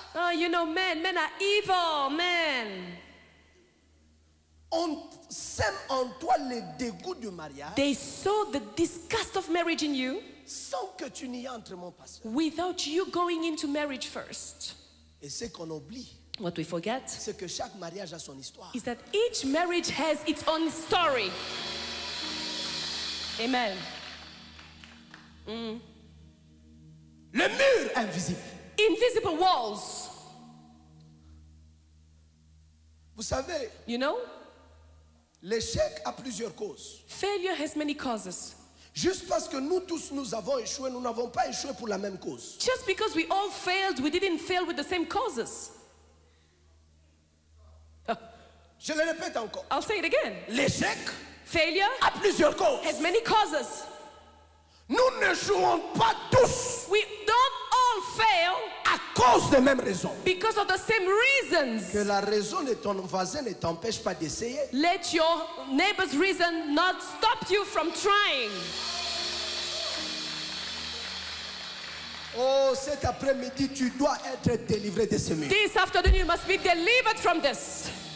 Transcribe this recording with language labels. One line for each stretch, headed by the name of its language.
English: Oh, you know, men are evil, men.
French: On sème en toi le dégoût du mariage
English: They saw the disgust of marriage in you
French: sans que tu n'y entres, mon pasteur.
English: without you going into marriage first.
French: Et ce qu'on oublie,
English: What we forget
French: c'est que chaque mariage a son histoire.
English: is that each marriage has its own story. Amen.
French: Le mur invisible.
English: Invisible walls.
French: Vous savez,
English: You know,
French: l'échec a plusieurs causes.
English: failure has many causes.
French: Juste parce que nous tous nous avons échoué, nous n'avons pas échoué pour la même cause.
English: Just because we all failed, we didn't fail with the same causes.
French: Je le répète encore.
English: I'll say it again.
French: L'échec
English: Failure
French: a plusieurs causes.
English: has many causes.
French: Nous ne jouons pas tous
English: We don't all fail
French: à cause des mêmes raisons.
English: because of the same reasons.
French: Que la raison de ton voisin ne t'empêche pas d'essayer.
English: Let your neighbor's reason not stop you from trying.
French: Oh, cet après-midi, tu dois être délivré de ce mur.
English: This afternoon you must be delivered from this.